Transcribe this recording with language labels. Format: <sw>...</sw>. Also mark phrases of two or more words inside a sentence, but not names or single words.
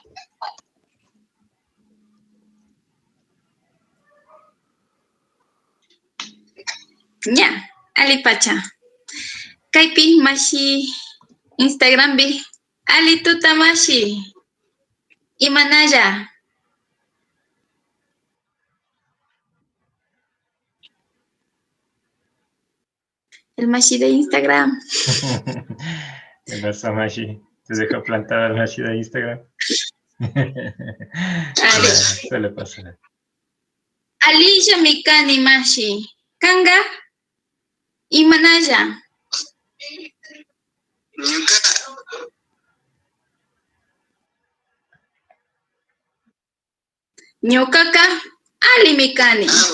<qu>Ya, ali pacha. Kaypi mashi Instagram bi. Ali tuta mashi. Imanalla.</qu> <es>El mashi de Instagram. ¿Qué pasó, Mashi? ¿Te dejó plantada el Mashi de Instagram? Suele pasar.</es> <qu>Alilla mikani mashi. Kanga. Imanalla. Ñuqaqa ali mikani.</qu>